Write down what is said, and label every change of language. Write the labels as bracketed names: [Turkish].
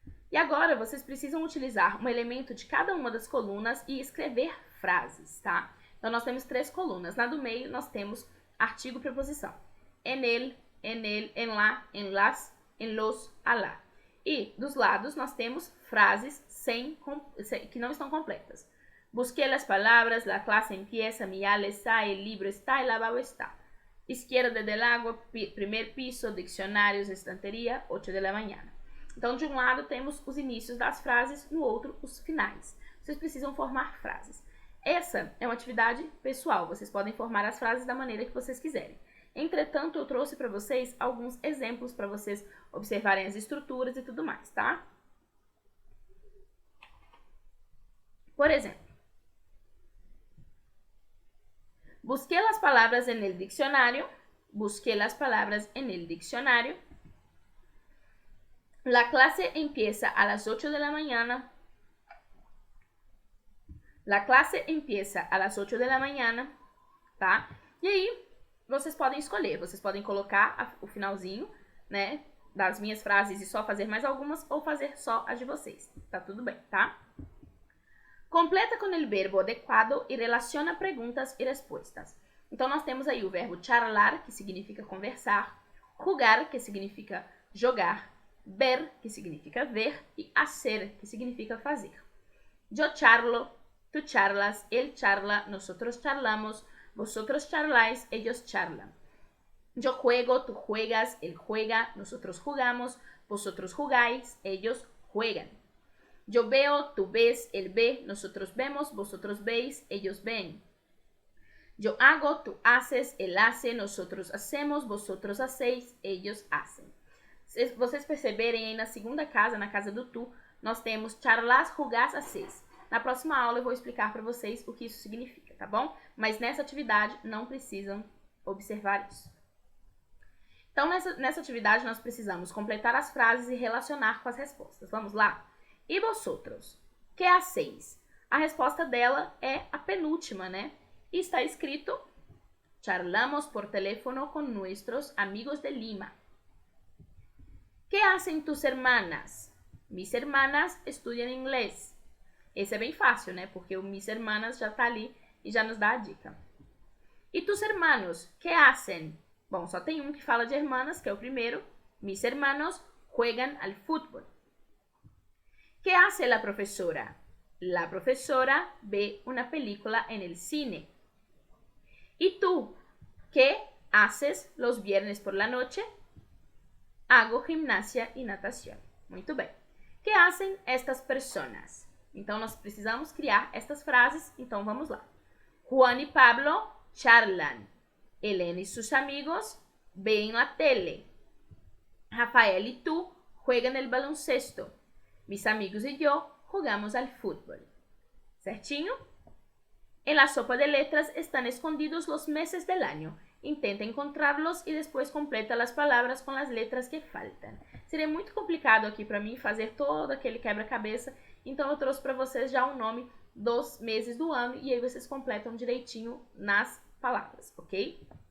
[Portuguese] E agora vocês precisam utilizar um elemento de cada uma das colunas e escrever frases, tá? Então nós temos 3 colunas. Na do meio nós temos artigo preposição. [Spanish] En el, en la, en las, en los, a la. [Portuguese] E dos lados nós temos frases que não estão completas. [Spanish] Busqué las palabras, la clase empieza, mi ala está, el libro está, el lavabo está. Izquierda del agua, primer piso, dicionários, estanteria, 8 de la mañana. [Portuguese] Então, de um lado temos os inícios das frases, no outro os finais. Vocês precisam formar frases. Essa é uma atividade pessoal, vocês podem formar as frases da maneira que vocês quiserem. Entretanto, eu trouxe para vocês alguns exemplos para vocês observarem as estruturas e tudo mais, tá? Por exemplo, [Spanish] busqué las palabras en el diccionario. Busqué las palabras en el diccionario. La clase empieza a las 8 de la mañana. La clase empieza a las 8 de la mañana, tá? [Portuguese] E aí, vocês podem escolher. Vocês podem colocar o finalzinho, né, das minhas frases e só fazer mais algumas, ou fazer só as de vocês. Tá tudo bem, tá? Completa com o verbo adequado e relaciona perguntas e respostas. Então, nós temos aí o verbo charlar, que significa conversar, jugar, que significa jogar, ver, que significa ver, e hacer, que significa fazer. [Spanish] Yo charlo, tú charlas, él charla, nosotros charlamos, vosotros charláis, ellos charlan. Yo juego, tú juegas, él juega, nosotros jugamos, vosotros jugáis, ellos juegan. Yo veo, tú ves, él ve, nosotros vemos, vosotros veis, ellos ven. Yo hago, tú haces, él hace, nosotros hacemos, vosotros hacéis, ellos hacen. [Portuguese] Se vocês perceberem aí na segunda casa, na casa do tu, nós temos charlas, jugar, haces. Na próxima aula eu vou explicar para vocês o que isso significa, tá bom? Mas nessa atividade não precisam observar isso. Então, nessa atividade nós precisamos completar as frases e relacionar com as respostas. Vamos lá? [Spanish] E vosotros? Que hacéis? [Portuguese] A resposta dela é a penúltima, né? E está escrito: [Spanish] charlamos por teléfono con nuestros amigos de Lima. ¿Qué hacen tus hermanas? Mis hermanas estudiam inglês. [Portuguese] Esse é bem fácil, né? Porque o mis hermanas já tá ali e já nos dá a dica. [Spanish] E tus hermanos, ¿qué hacen? [Portuguese] Bom, só tem um que fala de hermanas, que é o primeiro. [Spanish] Mis hermanos juegan al fútbol. ¿Qué hace la profesora? La profesora ve una película en el cine. ¿Y tú? ¿Qué haces los viernes por la noche? Hago gimnasia y natación. [Portuguese] Muito bem. [Spanish] ¿Qué hacen estas personas? [Portuguese] Então, nós precisamos criar estas frases. Então, vamos lá. [Spanish] Juan y Pablo charlan. Elena y sus amigos ven la tele. Rafael y tú juegan el baloncesto. Mis amigos y yo jugamos al fútbol. ¿Certinho? En la sopa de letras están escondidos los meses del año. Intenta encontrarlos [Portuguese] e depois completa as palavras com as letras que faltam. Seria muito complicado aqui para mim fazer todo aquele quebra-cabeça, então eu trouxe para vocês já o nome dos meses do ano e aí vocês completam direitinho nas palavras, ok?